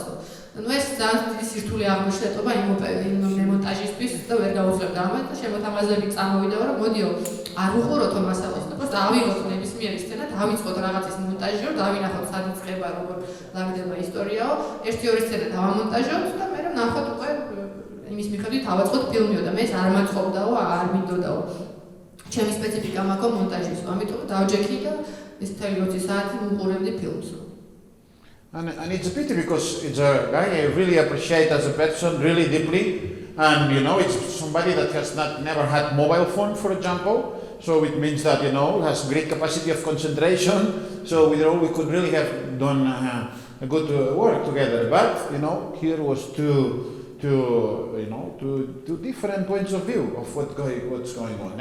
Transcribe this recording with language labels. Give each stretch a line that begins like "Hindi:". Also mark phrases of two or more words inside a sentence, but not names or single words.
Georgian: ეს ძალიან დიდი სირთულე აღმოჩნდა იმ მონტაჟისთვის და ვერ გავუძლებდა ამას და შემოთავაზებით წამოვიდა რომ მოდიო არ უყუროთო მასალას და просто ავიღოთ ნებისმიერი სცენა, დავიწყოთ რაღაცის მონტაჟი, რომ დავინახოთ სად იწყება, როგორ ლაგდება ისტორიაო, 1-2 სცენა დავამონტაჟოთ და მე რომ ნახოთ უკვე იმის მიხედვით დავაწყოთ ფილმიო და მე ეს არ მაწყობდაო, არ მინდოდაო. ჩემი სპეციფიკა მაქვს მონტაჟის, ამიტომ დავჯექი და ეს 20 საათი უყურებდი ფილმს.
English: And it's a pity because it's a guy I really appreciate as a person really deeply, and it's somebody that has never had mobile phone, for example, so it means that has great capacity of concentration, so we could really have done a good work together, but here was to to different points of view of what's going on.